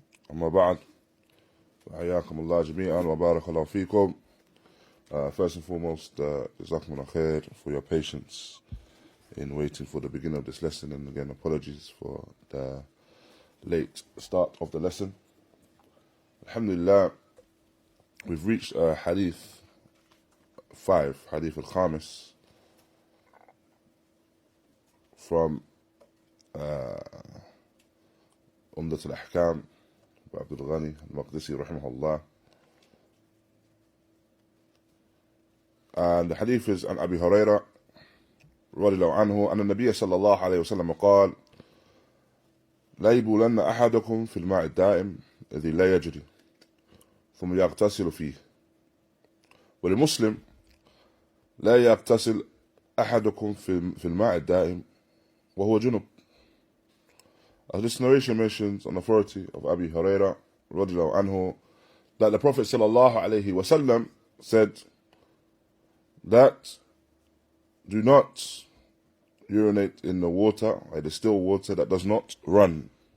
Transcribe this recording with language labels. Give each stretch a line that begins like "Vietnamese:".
Arabic: أما بعد فحياكم الله جميعا وبارك الله فيكم.
English: First and foremost, jazakumullah khair for your patience in waiting for the beginning of this lesson, and again apologies for the late start of the lesson. Alhamdulillah, we've reached Hadīth 5, Hadīth al-Khamis, from ʿUmdatul Aḥkām by al-Ghanī, al-Maqdisī raḥimahullāh. And the hadith is an Abū Hurayrah
Arabic: رضي الله عنه أن النبي صلى الله عليه وسلم قال: لا يبولن أحدكم في الماء الدائم الذي لا يجري ثم يغتسل فيه. ولمسلم: لا يغتسل أحدكم في الماء الدائم وهو جنب.
English: As this narration mentions on authority of Abū Hurayrah
Arabic: رضي الله عنه
English: that the Prophet
Arabic: صلى الله عليه وسلم
English: said that do not urinate in the water, the still water that does not run.